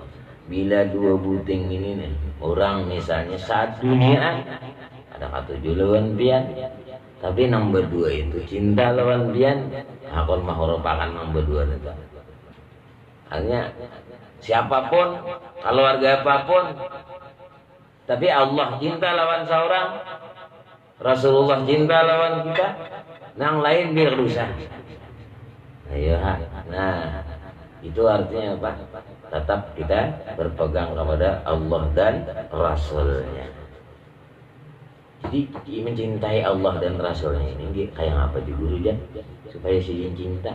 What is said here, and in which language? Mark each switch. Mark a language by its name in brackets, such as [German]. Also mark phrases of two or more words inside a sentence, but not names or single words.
[Banjar] Bila dua buting ini nih, orang misalnya satu dunia ada katujuh lawan pian, tapi nomor dua itu cinta lawan pian, aku mau merupakan nomor dua itu. Artinya siapapun, keluarga apapun, tapi Allah cinta lawan seorang, Rasulullah cinta lawan kita, nang lain biar rusak. [Indonesian] Ayo, nah itu artinya apa? Tetap kita berpegang kepada Allah dan Rasulnya. [Banjar] Jadi mencintai Allah dan Rasulnya ini kayak apa di guru Jan? [Indonesian] Supaya si cinta.